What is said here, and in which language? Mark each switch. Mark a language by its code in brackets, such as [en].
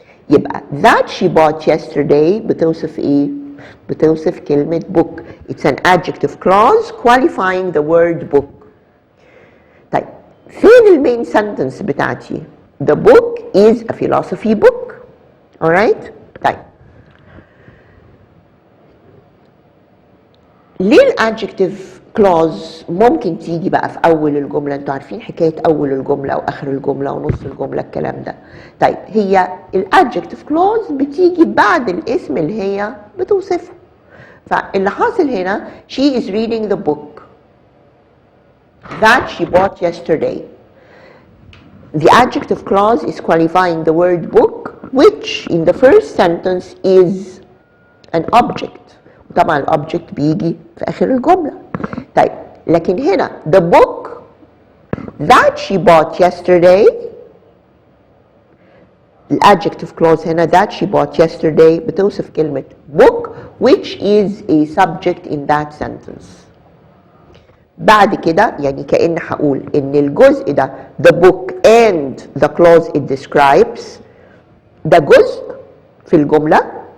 [ar] يبقى [en] that she bought yesterday [ar] بتوصف ايه؟ بتوصف كلمة book. [en] It's an adjective clause qualifying the word book. [ar] طيب فين المين sentence بتاعتي؟ [en] The book is a philosophy book. [ar] Alright؟ طيب ليه الادجكتيف كلوز ممكن تيجي بقى في اول الجمله؟ انتوا عارفين حكايه اول الجمله او اخر الجمله ونص الجمله الكلام ده. طيب هي الادجكتيف كلوز بتيجي بعد الاسم اللي هي بتوصفه. فاللي حاصل هنا [en] she is reading the book that she bought yesterday. The adjective clause is qualifying the word book which in the first sentence is an object. [ar] طبعا الأوبجكت بيجي في آخر الجملة. طيب لكن هنا [en] the book that she bought yesterday الادجكتيف clause هنا that she bought yesterday [ar] بتوصف كلمة [en] book which is a subject in that sentence. [ar] بعد كده يعني كأن هقول إن الجزء ده [en] the book and the clause it describes [ar] ده جزء في الجملة.